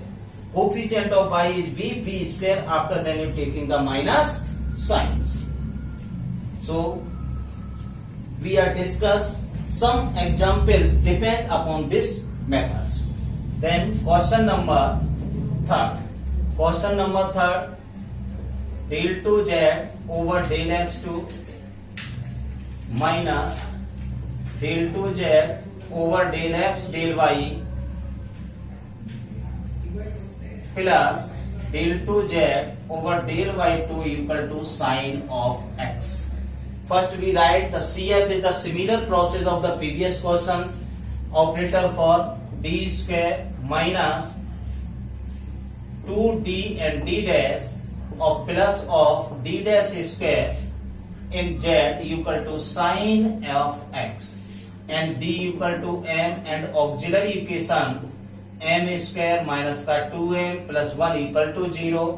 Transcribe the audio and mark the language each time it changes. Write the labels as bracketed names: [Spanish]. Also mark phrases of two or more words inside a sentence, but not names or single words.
[English] Coefficient of y is B square, after then you taking the minus signs. So we are discuss some examples depend upon this methods. Then question number third. Question number third. Del 2z over del x2 minus del 2z over del x del y plus del 2z over del y2 equal to sine of x. First we write the CF is the similar process of the previous questions. Operator for d square minus 2d and d dash of plus of d dash square in z equal to sine of x, and d equal to m, and auxiliary equation m square minus का 2m plus 1 equal to 0.